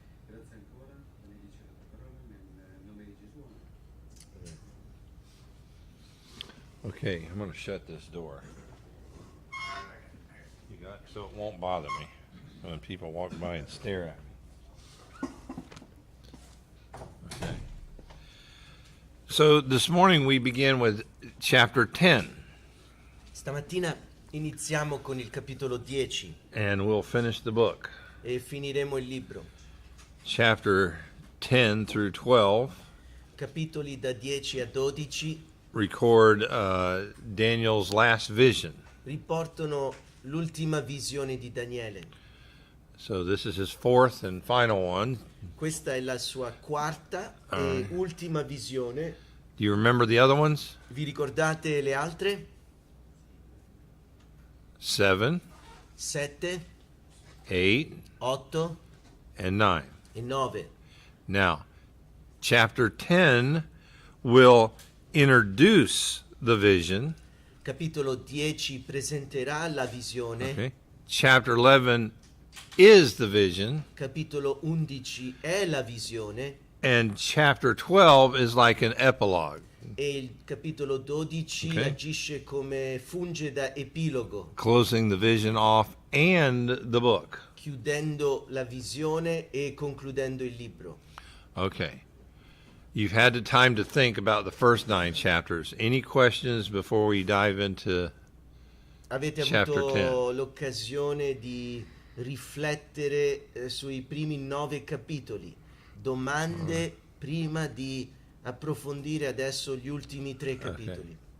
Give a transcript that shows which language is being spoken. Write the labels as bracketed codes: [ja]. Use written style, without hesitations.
[it] Grazie ancora, benedici la tua parola nel nome di Gesù. [en] Okay, I'm going to shut this door. You got so it won't bother me when people walk by and stare at me. Okay. So this morning we begin with chapter 10, [it] Stamattina iniziamo con il capitolo 10 [en] and we'll finish the book. [it] e finiremo il libro. [en] Chapter 10 through 12 [it] Capitoli da 10 a 12 [en] record Daniel's last vision. [it] riportano l'ultima visione di Daniele. [en] So this is his fourth and final one. [it] Questa è la sua quarta e ultima visione. [en] Do you remember the other ones? [it] Vi ricordate le altre? 7, 7, 8, 8 [en] and 9. [it] e 9. [en] Now, chapter 10 will introduce the vision. [it] Capitolo 10 presenterà la visione. [en] Okay. Chapter 11 is the vision. [it] Capitolo 11 è la visione. [en] And chapter 12 is like an epilogue, [it] E il capitolo 12 [en] Okay. [it] agisce come funge da epilogo, [en] closing the vision off and the book. [it] chiudendo la visione e concludendo il libro. [en] Okay. You've had the time to think about the first 9 chapters. Any questions before we dive into [it] Avete [en] Chapter [it] avuto l'occasione di riflettere sui primi 9 capitoli. Domande prima di approfondire adesso gli ultimi 3 capitoli.